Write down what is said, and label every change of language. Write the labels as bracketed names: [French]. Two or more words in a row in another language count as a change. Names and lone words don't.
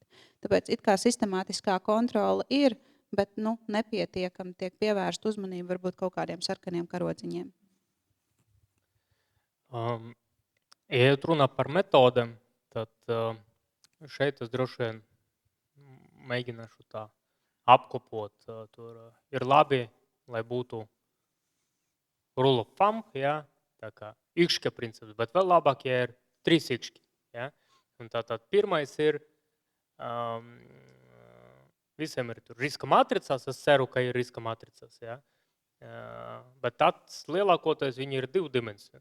[Latvian] Tāpēc it kā sistemātiskā kontrola ir, bet nepietiekami tiek pievērst uzmanību varbūt kaut kādiem sarkaniem karodziņiem. Ja runa par metodēm, tad šeit es droši vien mēģināšu tā apkopot. Tur ir labi, lai būtu [English] rule of thumb, [Latvian] ja, tā kā ikšķa princips, bet vēl labāk, ja ir 3 ikšķi. Ja. Un tātad pirmais ir, visiem ir tur riska matricās, es ceru, ka ir riska matricās, ja. Bet tāds lielākoties viņi ir 2 dimensiju.